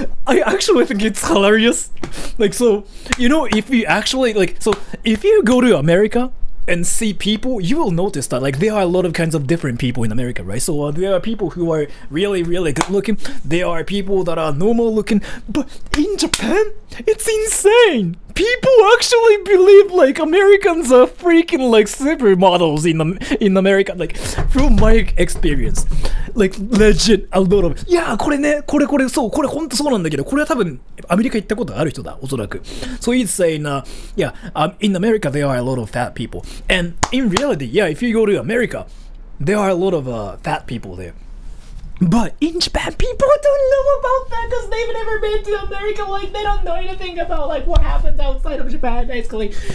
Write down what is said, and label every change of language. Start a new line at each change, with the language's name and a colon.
English: I actually think it's hilarious. Like so, you know, if you actually like so if you go to America and see people, you will notice that like there are a lot of kinds of different people in America, right? So there are people who are really, really good looking. There are people that are normal looking. But in Japan, it's insane. People actually believe like Americans are freaking like supermodels in America. Like from my experience, like legit a lot of
Japanese: いやこれねこれそうこれ本当そうなんだけどこれは多分アメリカ行ったことある人だおそらく。
English: So he's saying yeah in America there are a lot of fat people and in reality yeah if you go to America there are a lot of fat people there. But in Japan, people don't know about that because they've never been to America. Like, they don't know anything about, like, what happens outside of Japan, basically.